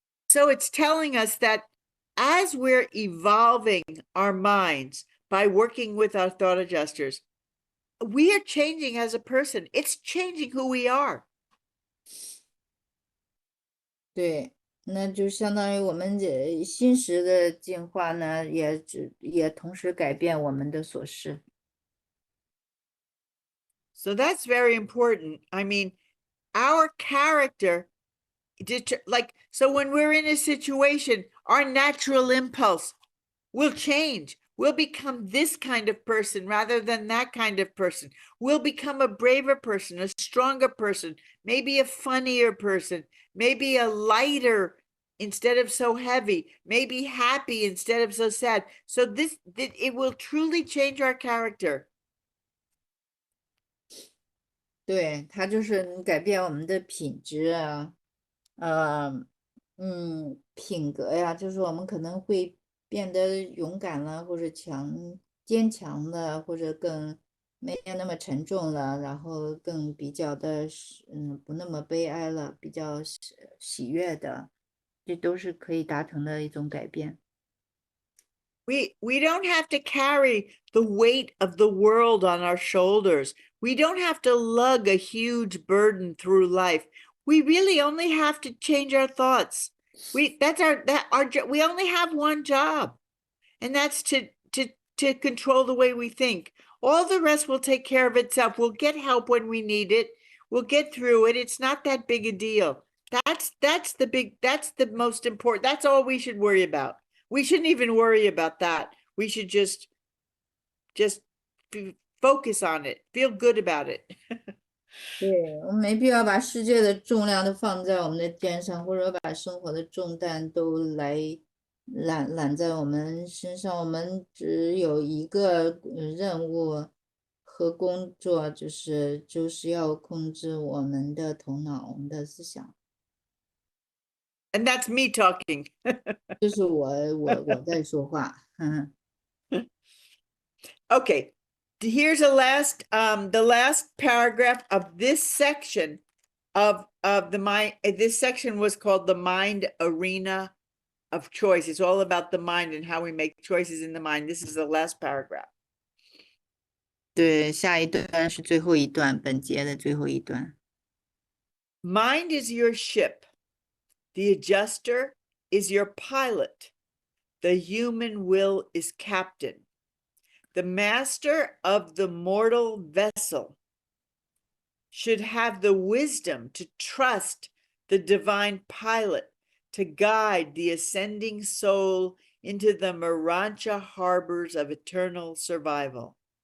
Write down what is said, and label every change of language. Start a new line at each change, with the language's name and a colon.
English: So it's telling us that as we're evolving our minds by working with our thought adjusters, we are changing as a person. It's changing who we are.
Chinese: 对，那就相当于我们这心识的进化呢，也同时改变我们的所事。
English: So that's very important. I mean, our character, so when we're in a situation, our natural impulse will change. We'll become this kind of person rather than that kind of person. We'll become a braver person, a stronger person, maybe a funnier person, maybe a lighter instead of so heavy, maybe happy instead of so sad. So it will truly change our character.
Chinese: 对，它就是改变我们的品质啊，品格呀，就是我们可能会变得勇敢了，或者坚强了，或者更没有那么沉重了，然后更比较的不那么悲哀了，比较喜悦的，这都是可以达成的一种改变。
English: We don't have to carry the weight of the world on our shoulders. We don't have to lug a huge burden through life. We really only have to change our thoughts. We only have one job, and that's to control the way we think. All the rest will take care of itself. We'll get help when we need it. We'll get through it. It's not that big a deal. That's the most important. That's all we should worry about. We shouldn't even worry about that. We should just focus on it, feel good about it.
Chinese: 对，我们没必要把世界的重量都放在我们的肩上，或者把生活的重担都来揽在我们身上。我们只有一个任务和工作，就是要控制我们的头脑、我们的思想。
English: And that's me talking.
Chinese: 这是我在说话。
English: Okay, here's the last paragraph of this section of the mind. This section was called the mind arena of choice. It's all about the mind and how we make choices in the mind. This is the last paragraph.
Chinese: 对，下一段是最后一段，本节的最后一段。
English: Mind is your ship. The adjuster is your pilot. The human will is captain. The master of the mortal vessel should have the wisdom to trust the divine pilot to guide the ascending soul into the Marancha harbors of eternal survival.